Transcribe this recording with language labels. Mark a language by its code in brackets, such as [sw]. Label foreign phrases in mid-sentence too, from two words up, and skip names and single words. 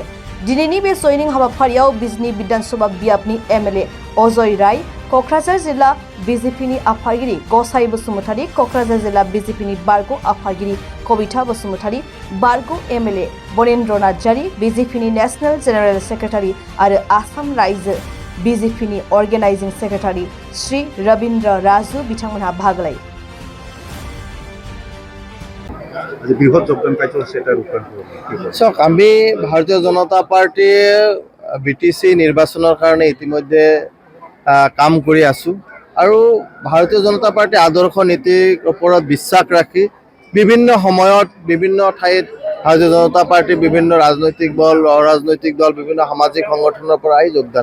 [brx] दिनैनि बे जयनिं हाबाफारियाव बिजनी विधानसभा बियाबनि एमएलए अजय राय, क'क्राझार जिल्ला बीजेपीनि आफादगिरि गसाइ बसुमतारी, क'क्राझार जिल्ला बीजेपीनि बारग' आफादगिरि कबिता बसुमतारी, बारग' एमएलए बरेन्द्र नार्जारी, बीजेपीनि [en] national general secretary [brx] आरो आसाम रायजो बीजेपीनि [en] organising secretary [brx] श्री रवीन्द्र राजु बिथांमोनहा बाहागो लायो। [as] চাওক, আমি ভাৰতীয় জনতা পাৰ্টীয়ে বিটিচি নিৰ্বাচনৰ কাৰণে ইতিমধ্যে কাম কৰি আছোঁ আৰু ভাৰতীয় জনতা পাৰ্টীৰ আদৰ্শ নীতিৰ ওপৰত বিশ্বাস ৰাখি বিভিন্ন সময়ত বিভিন্ন ঠাইত ভাৰতীয় জনতা পাৰ্টীৰ বিভিন্ন ৰাজনৈতিক দল, অৰাজনৈতিক দল, বিভিন্ন সামাজিক সংগঠনৰ পৰা আহি যোগদান।